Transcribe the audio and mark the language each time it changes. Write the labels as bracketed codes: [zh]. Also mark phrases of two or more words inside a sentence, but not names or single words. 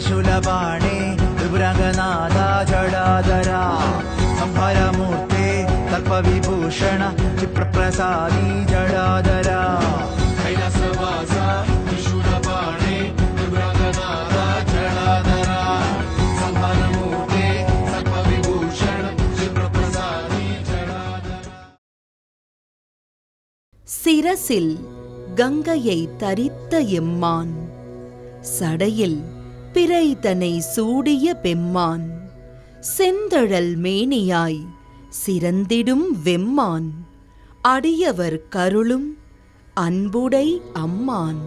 [sa] त्रिशूलपाणे त्रिपुरङ्गनाथा जडाधरा संहारमूर्ते तत्त्वविभूषण क्षिप्रप्रसादी जडाधरा कैलासवासा त्रिशूलपाणे त्रिपुरङ्गनाथा जडाधरा संहारमूर्ते तत्त्वविभूषण क्षिप्रप्रसादी जडाधरा. [ta] சிரசில் கங்கையை தரித்த எம்மான், சடையில் பிறைதனை சூடிய பெம்மான், செந்தழல் மேனியாய் சிறந்திடும் வெம்மான், அடியவர் கருளும் அன்புடை அம்மான்.